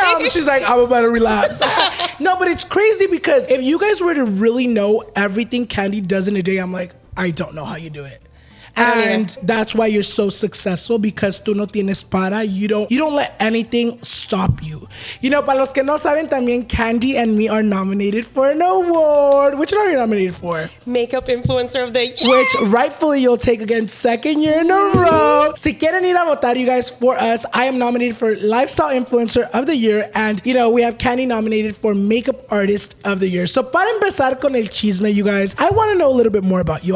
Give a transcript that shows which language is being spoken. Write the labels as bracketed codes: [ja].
[en] She's like, I'm about to relapse. No, but it's crazy because if you guys were to really know everything Candy does in a day, I'm like, I don't know how you do it. And that's why you're so successful, because [es] tú no tienes para. [en] You don't let anything stop you. You know, [es] para los que no saben, también [en] Candy and me are nominated for an award. Which one are you nominated for? Makeup Influencer of the Year. Which rightfully you'll take again second year in a row. [es] Si quieren ir a votar, [en] you guys, for us, I am nominated for Lifestyle Influencer of the Year. And, you know, we have Candy nominated for Makeup Artist of the Year. So [es] para empezar con el chisme, [en] you guys, I want to know a little bit more about you.